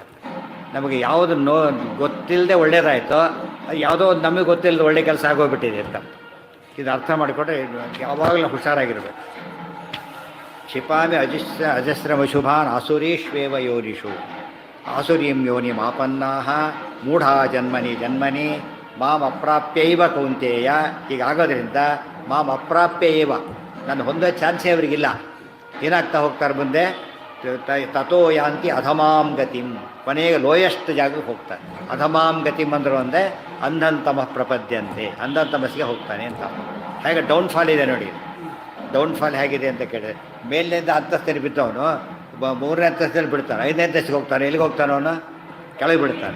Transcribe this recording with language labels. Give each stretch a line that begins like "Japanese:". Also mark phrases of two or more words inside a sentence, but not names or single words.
Kannada: ನಮಗೆ ಯಾವುದು ಗೊತ್ತಿಲ್ಲದೆ ಒಳ್ಳೇದಾಯಿತೋ, ಯಾವುದೋ ಒಂದು ನಮಗೆ ಗೊತ್ತಿಲ್ಲದೆ ಒಳ್ಳೆ ಕೆಲಸ ಆಗೋಗ್ಬಿಟ್ಟಿದೆ ಅಂತ. ಇದು ಅರ್ಥ ಮಾಡಿಕೊಂಡ್ರೆ ಯಾವಾಗಲೂ ಹುಷಾರಾಗಿರಬೇಕು.
Sanskrit: ಕ್ಷಿಪಾಮಿ ಅಜಸ್ರಮಶುಭಾನ್ ಆಸುರೀಶ್ವೇವ ಯೋನಿಷು ಆಸುರೀಂ ಯೋನಿ ಮಾಪನ್ನಾಹ ಮೂಢಾ ಜನ್ಮನಿ ಮಾಂ ಅಪ್ರಾಪ್ಯೈವ ಕೌಂತೇಯ.
Kannada: ಹೀಗಾಗೋದ್ರಿಂದ
Sanskrit: ಮಾಂ ಅಪ್ರಾಪ್ಯೈವ,
Kannada: ನಾನು ಹೊಂದೋ ಚಾನ್ಸೇ ಅವರಿಗಿಲ್ಲ. ಏನಾಗ್ತಾ ಹೋಗ್ತಾರೆ ಮುಂದೆ,
Sanskrit: ತಥೋ ಯಾಂತಿ ಅಧಮಾಂ ಗತಿಂ,
Kannada: ಕೊನೆಗೆ ಲೋಯೆಸ್ಟ್ ಜಾಗಕ್ಕೆ ಹೋಗ್ತಾರೆ.
Sanskrit: ಅಧಮಾಂ ಗತಿಂ
Kannada: ಅಂದರು ಅಂದರೆ
Sanskrit: ಅಂಧಂತಮ ಪ್ರಪದ್ಯಂತೆ,
Kannada: ಅಂಧಂತಮಸ್ಸಿಗೆ ಹೋಗ್ತಾನೆ ಅಂತ. ಹಾಗೆ ಡೌನ್ಫಾಲ್ ಇದೆ ನೋಡಿ. ಡೌನ್ಫಾಲ್ ಹೇಗಿದೆ ಅಂತ ಕೇಳಿದ್ರೆ, ಮೇಲಿನಿಂದ ಅಂತಸ್ತಲ್ಲಿ ಬಿದ್ದವನು 3ನೇ ಅಂತಸ್ತಲ್ಲಿ ಬಿಡ್ತಾನೆ, 5ನೇ ಅಂತಸ್ತಿಗೆ ಹೋಗ್ತಾನೆ. ಎಲ್ಲಿಗೆ ಹೋಗ್ತಾನೆ ಅವನು? ಕೆಳಗೆ ಬಿಡ್ತಾನೆ.